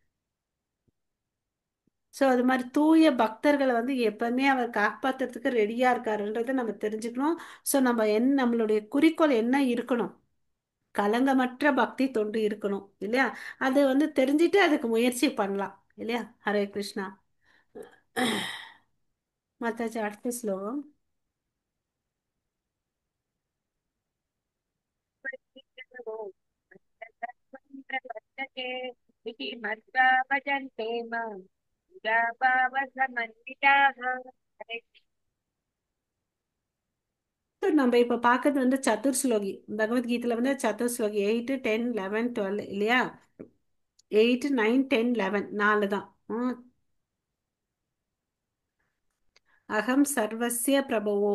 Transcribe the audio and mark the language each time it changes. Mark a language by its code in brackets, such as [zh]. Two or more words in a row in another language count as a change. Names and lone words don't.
[ta] ஸோ அது மாதிரி தூய பக்தர்களை வந்து எப்பவுமே அவர் காப்பாத்துறதுக்கு ரெடியா இருக்காருன்றதை நம்ம தெரிஞ்சுக்கணும். ஸோ நம்ம நம்மளுடைய குறிக்கோள் என்ன இருக்கணும்? கலங்கமற்ற பக்தி தொண்டு இருக்கணும் இல்லையா? அது வந்து தெரிஞ்சுட்டு அதுக்கு முயற்சி பண்ணலாம் இல்லையா? ஹரே கிருஷ்ணா. மாதாஜி அடுத்த ஸ்லோகம். [sa] प्रवर्तते इति मत्वा भजन्ते मां मुदा भावसमन्विताः। हरे [ta] நம்ம இப்ப பார்க்கறது வந்து சதுர் ஸ்லோகி. பகவத்கீதையில வந்து சதுர் ஸ்லோகி 8, 10, 11, 12 இல்லையா? 8, 9, 10, 11 நாலு தான். [sa] अहं सर्वस्य प्रभवो.